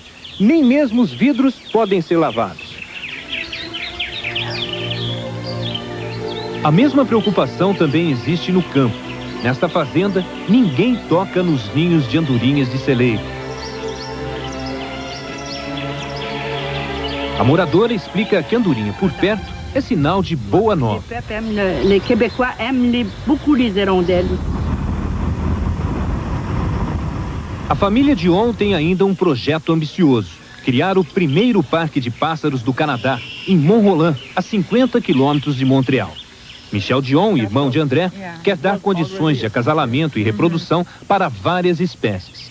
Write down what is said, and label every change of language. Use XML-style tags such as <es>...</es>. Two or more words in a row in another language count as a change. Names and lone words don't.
<pt>Nem mesmo os vidros podem ser lavados. A mesma preocupação também existe no campo. Nesta fazenda, ninguém toca nos ninhos de andorinhas de celeiro. A moradora explica que andorinha por perto é sinal de boa nova.</pt> <fr>Les Québécois aiment beaucoup les hirondelles.</fr> <pt>A família Dion tem ainda um projeto ambicioso: criar o primeiro parque de pássaros do Canadá, em Mont-Roland, a 50 quilômetros de Montreal. Michel Dion, irmão de André, quer dar condições de acasalamento e reprodução para várias espécies.</pt>